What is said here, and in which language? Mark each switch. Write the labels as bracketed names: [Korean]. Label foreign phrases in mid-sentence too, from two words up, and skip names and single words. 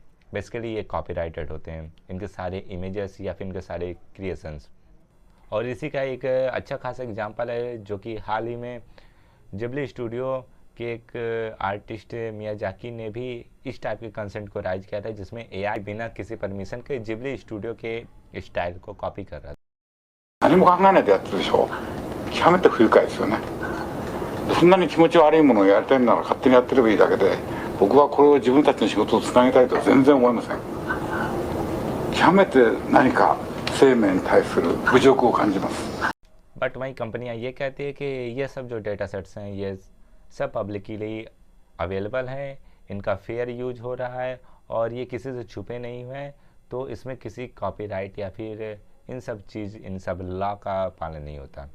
[Hindi] बेसिकली ये कॉपीराइटेड होते हैं, इनके सारे इमेजेस या फिर इनके सारे क्रिएशंस। और इसी का एक अच्छा खासा एग्जांपल है जो कि हाल ही में जिब्ली स्टूडियो के एक आर्टिस्ट मियाजाकी ने भी इस टाइप के कंसेंट को राइज किया था जिसमें एआई बिना किसी परमिशन के जिब्ली स्टूडियो के स्टाइल को कॉपी कर रहा था। [Japanese] 何も考えないでやってるでしょ。極めて不愉快ですよね。そんなに気持ち悪いものをやりたいなら勝手にやってればいいだけで、僕はこれを自分たちの仕事をつなげたいとは全然思いません。極めて何か生命に対する侮辱を感じます。 [Hindi] बट वहीं कंपनियां ये कहती है कि ये सब जो [English] data sets [Hindi] हैं ये सब [English] publicly available [Hindi] हैं, इनका [English] fair use [Hindi] हो रहा है और ये किसी से छुपे नहीं हुए हैं, तो इसमें किसी कॉपीराइट या फिर इन सब लॉ का पालन नहीं होता।